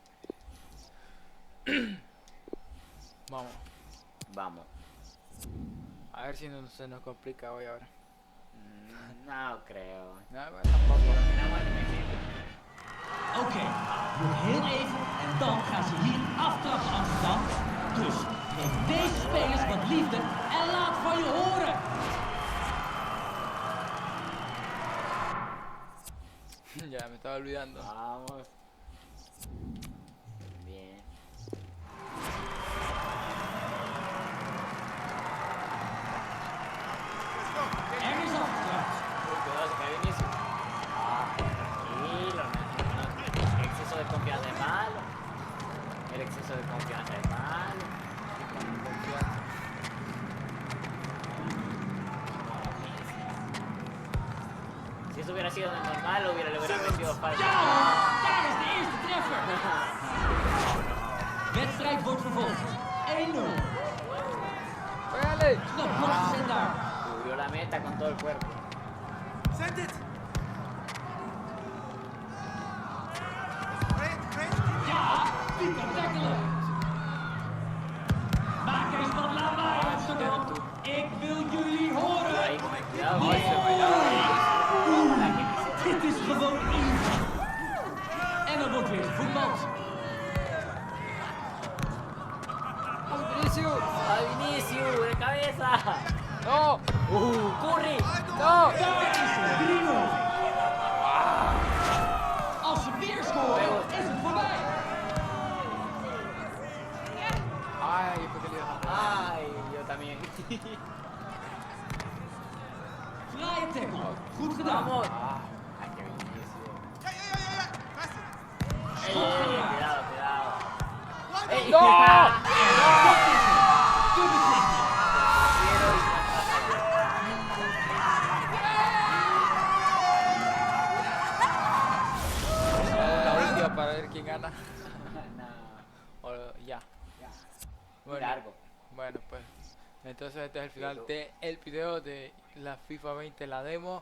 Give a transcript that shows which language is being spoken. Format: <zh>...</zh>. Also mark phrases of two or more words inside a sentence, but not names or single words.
<es>Vamos. Vamos. A ver si no se nos complica hoy ahora. No creo. No, bueno, tampoco.</es> <nl>Oké, nog heel even en dan gaan ze hier aftrappen Amsterdam. Dus geef deze spelers wat liefde en laat van je horen.</nl> <es>Ya me estaba olvidando. Vamos. Bien.</es> <nl>Er is afgetrapt.</nl> <es>Cuidado, se cae inicio. Tranquilo, no. El exceso de confianza es malo. El exceso de confianza es malo. Si eso hubiera sido normal, le hubiera metido falta.</es> <nl>Ja, daar is de eerste treffer. Wedstrijd wordt vervolgd. 1-0.</nl> <es>¡Pégale!</es> <nl>Knap wordt gezet daar.</nl> <es>Cubrió la meta con todo el cuerpo.</es> <nl>Ja, die kan tackelen. Maak eens wat lawaai Amsterdam. Ik wil jullie horen.</nl> <es>Ahí, cuidado.</es> <nl>Dit is gewoon easy. En er wordt weer gevoetbald.</nl> <es>Vinicius! ¡A Vinicius! ¡De cabeza! ¡No! ¡Curry! ¡No!</es> <nl>Daar is het 3-0. Als ze weer scoren, is het voorbij.</nl> <es>Ay, yo porque le iba a ¡Ay! Yo también.</es> <nl>Vrije tackle. Goed gedaan.</nl> <es>¡Vamos! ¡Ay, qué Vinicius! ¡Ey, cuidado, cuidado! ¡Ey! ¡No!</es> <nl>Dat is het. De beslissing.</nl> <es>La última para ver quién gana. No. O ya. Bueno, Largo. bueno, pues entonces este es el final del video de la FIFA 20, la demo.</es>